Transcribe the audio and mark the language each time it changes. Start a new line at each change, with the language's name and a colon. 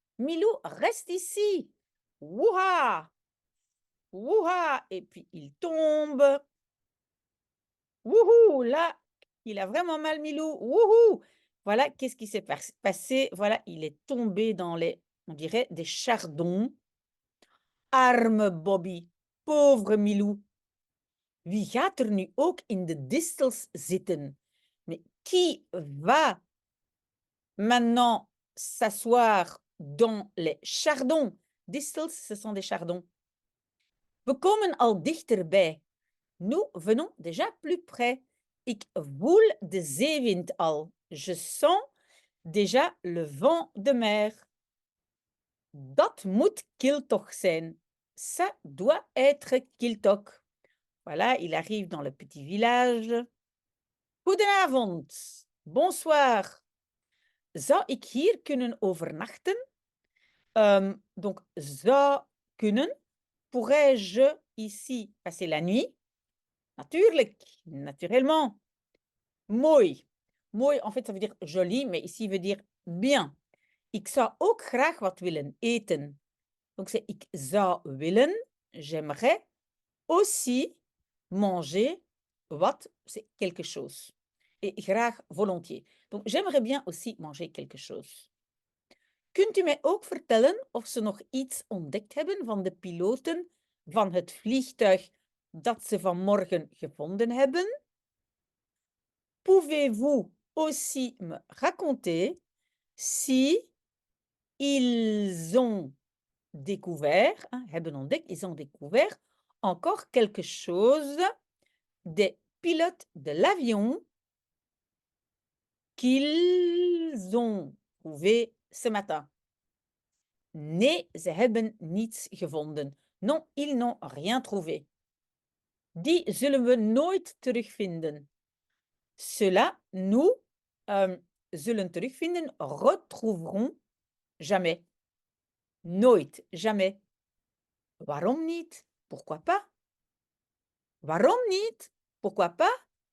French: Milou, reste ici. Wouha! Wouha! Et puis, il tombe. Wouhou! Là, il a vraiment mal, Milou. Wouhou! Voilà, qu'est-ce qui s'est passé? Voilà, il est tombé dans les, on dirait, des chardons.
Dutch: Arme Bobby.
French: Pauvre Milou.
Dutch: Wie gaat er nu ook in de distels zitten?
French: Mais qui va maintenant s'asseoir dans les chardons?
Dutch: Distels,
French: ce sont des chardons.
Dutch: We komen al dichterbij.
French: Nous venons déjà plus près.
Dutch: Ik voel de zeewind al.
French: Je sens déjà le vent de mer.
Dutch: Dat moet Kiltoch zijn.
French: Ça doit être Kiltoch. Voilà, il arrive dans le petit village.
Dutch: Goedenavond.
French: Bonsoir.
Dutch: Zou ik hier kunnen overnachten? Donc, zou kunnen.
French: Pourrais-je ici passer la nuit?
Dutch: Natuurlijk,
French: naturellement.
Dutch: Mooi.
French: Mooi, en fait, ça veut dire joli, mais ici veut dire bien.
Dutch: Ik zou ook graag wat willen eten.
French: Donc, c'est
Dutch: ik zou willen,
French: j'aimerais aussi manger
Dutch: wat,
French: c'est quelque chose. Et graag, volontiers. Donc, j'aimerais bien aussi manger quelque chose.
Dutch: Kunt u mij ook vertellen of ze nog iets ontdekt hebben van de piloten van het vliegtuig dat ze vanmorgen gevonden hebben?
French: Pouvez-vous aussi me raconter si ils ont découvert,
Dutch: hebben ontdekt,
French: ils ont découvert encore quelque chose des pilotes de l'avion qu'ils ont trouvé ce matin?
Dutch: Nee, ze hebben niets gevonden.
French: Non, ils n'ont rien trouvé.
Dutch: Die zullen we nooit terugvinden.
French: Cela, nous
Dutch: zullen terugvinden,
French: retrouverons jamais.
Dutch: Nooit,
French: jamais.
Dutch: Waarom niet?
French: Pourquoi pas?
Dutch: Waarom niet? Pourquoi pas?